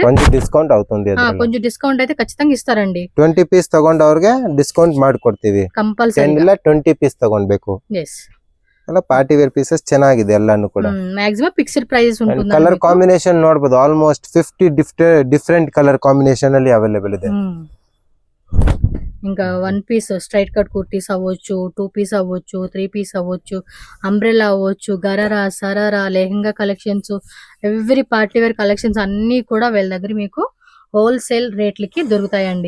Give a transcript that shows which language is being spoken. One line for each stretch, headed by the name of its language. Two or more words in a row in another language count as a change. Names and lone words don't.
Telugu: కొంచెం డిస్కౌంట్ అవుతుంది. కొంచెం డిస్కౌంట్ అయితే ఖచ్చితంగా ఇస్తారండి.
Kannada: 20 పీస్ ತಗೊಂಡವರಿಗೆ ಡಿಸ್ಕೌಂಟ್ ಮಾಡಿಕೊಡ್ತೀವಿ. ಕಂಪಲ್ಸರಿ 10 ಇಲ್ಲ 20 ಪೀಸ್ ತಗೊಳ್ಬೇಕು. ಎಸ್, ಅಲ್ಲ
English: party wear pieces
Kannada: ಚೆನ್ನಾಗಿದೆ ಎಲ್ಲಾನು ಕೂಡ.
English: maximum fixed prices ఉంటుంది. colour combination
Kannada: ನೋಡಬಹುದು,
English: almost 50 different colour combination
Kannada: ಅಲ್ಲಿ ಅವೈಲೇಬಲ್ ಇದೆ.
Telugu: ఇంకా 1 పీస్
English: straight cut kurtis
Telugu: అవ్వచ్చు, 2 పీస్ అవ్వచ్చు, 3 పీస్ అవ్వచ్చు, అంబ్రెల్లా అవ్వచ్చు, గరారా సరారా లెహంగా కలెక్షన్స్,
English: every party wear collections
Telugu: అన్నీ కూడా వీళ్ళ దగ్గర మీకు హోల్సేల్ రేట్లకి దొరుకుతాయండి.